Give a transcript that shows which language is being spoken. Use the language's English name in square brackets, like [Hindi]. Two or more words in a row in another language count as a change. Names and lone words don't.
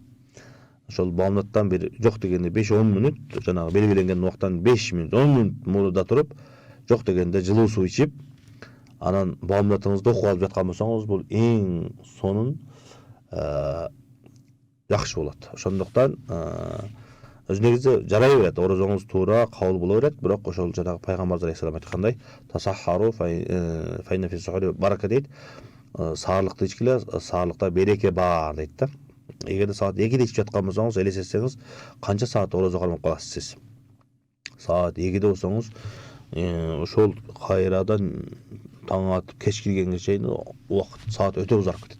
[Kyrgyz] Ошол баамдаттан бир жок дегенде 5-10 мүнөт, жанагы белгиленген убактан 5 мүнөт, 10 мүнөт мурда туруп, жок дегенде жылуу суу ичип, анан баамдатыңызды окуп алып жаткан болсоңуз, бул эң сонун жакшы болот. Ошондуктан өз негизи жарай берет, орозоңуз туура кабыл боло берет, бирок ошол жанагы пайгамбар алейхисалам айткандай, [Arabic] تسحروا فإن في السحور بركة [Kyrgyz] дейт. Саарлыкты ичкиле, саарлыкта береке бар дейт да. Эгерде [Turkish] saat 2'de [Kyrgyz] ичип жаткан болсоңуз, элестетсеңиз, канча саат орозо кармап каласыз сиз? [Turkish] Saat 2'de [Kyrgyz] болсоңуз, ошол кайрадан таң атып кеч киргенге чейин убакыт саат өтө узарып кетет.